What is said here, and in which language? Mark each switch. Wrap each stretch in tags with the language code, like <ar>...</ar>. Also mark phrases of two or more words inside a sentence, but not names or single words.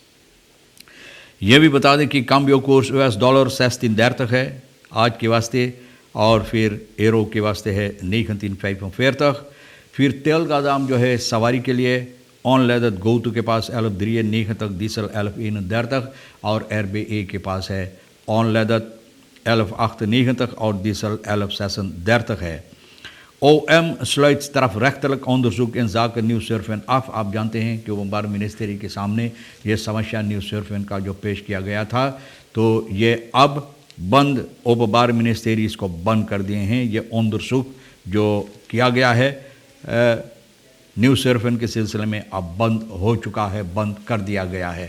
<hi>ये भी बता दें कि कम कोर्स US डॉलर 16 तक है आज के वास्ते, और फिर एरो के वास्ते है 9.45 तक। फिर तेल का दाम जो है सवारी के लिए ऑन लेदत गोतु के पास 11 9 तक, डीजल 11 तक, और RBA के पास है ऑन लेदत 11 9 तक और डीजल 11 तक है।</hi> <nl>OM sluit strafrechtelijk onderzoek in zaken न्यूज़सर्फिन af।</nl> <hi>आप जानते हैं कि ओमबार मिनिस्ट्री के सामने ये समस्या न्यूज़सर्फिन का जो पेश किया गया था, तो ये अब बंद, ओमबार मिनिस्ट्री इसको बंद कर दिए हैं। ये onderzoek जो किया गया है न्यूज़सर्फिन के सिलसिले में अब बंद हो चुका है, बंद कर दिया गया है।</hi>